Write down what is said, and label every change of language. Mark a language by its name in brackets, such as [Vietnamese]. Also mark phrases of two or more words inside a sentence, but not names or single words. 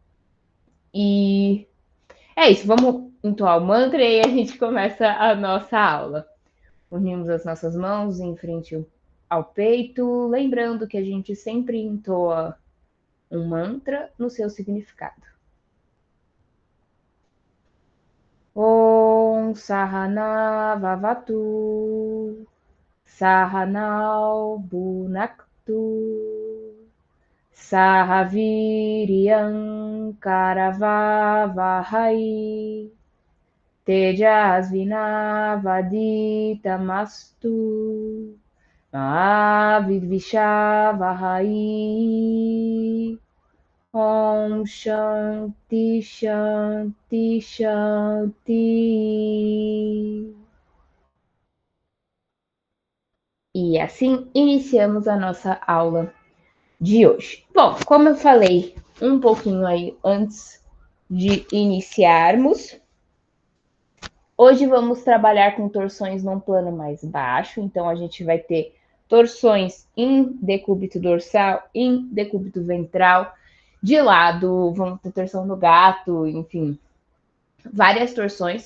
[Portuguese] E é isso, vamos entoar o mantra e aí a gente começa a nossa aula. Unimos as nossas mãos em frente ao peito, lembrando que a gente sempre entoa um mantra no seu significado. [Sanskrit] ॐ सहना ववतु सहनौ भुनक्तु सहवीर्यं करवावहै तेजस्विनावधीतमस्तु माविद्विषावहै ॐ शान्तिः शान्तिः शान्तिः. [Portuguese] E assim iniciamos a nossa aula de hoje. Bom, como eu falei um pouquinho aí antes de iniciarmos, hoje vamos trabalhar com torções num plano mais baixo, então a gente vai ter torções em decúbito dorsal, em decúbito ventral, de lado, vamos ter torção no gato, enfim, várias torções.